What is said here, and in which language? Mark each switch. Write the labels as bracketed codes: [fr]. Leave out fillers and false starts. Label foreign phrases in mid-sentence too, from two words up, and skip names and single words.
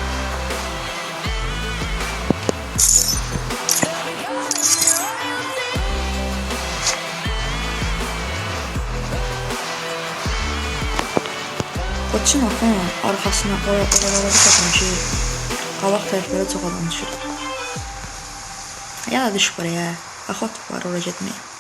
[az] Poçinaka arxasına oralara baxın ki, qabaq tərəflərə çox adam düşür. Ya da düş buraya. Axot var oraya getməyə.